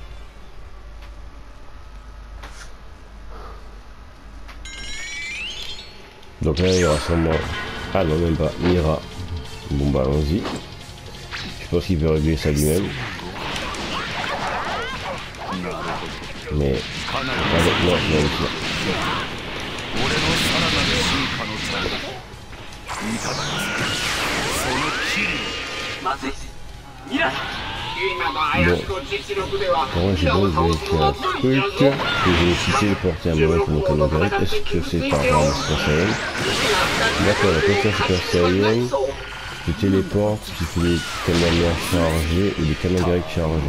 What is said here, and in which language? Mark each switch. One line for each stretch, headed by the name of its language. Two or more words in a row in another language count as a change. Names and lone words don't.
French: Donc là il y aura sûrement... Ah non, même pas, Mira. Bon bah allons-y. Je pense qu'il veut régler ça lui-même. Mais... Avec moi, non.
Japanese: いただきその霧
French: Bon, moi j'ai donc vérifié un truc, que j'ai aussi téléporté un moment pour mon canon Garrick. Est-ce que c'est par rapport à mon Super Saiyan? D'accord, quand tu as Super Saiyan, tu téléportes, tu fais des canons chargés ou des canons Garrick chargés.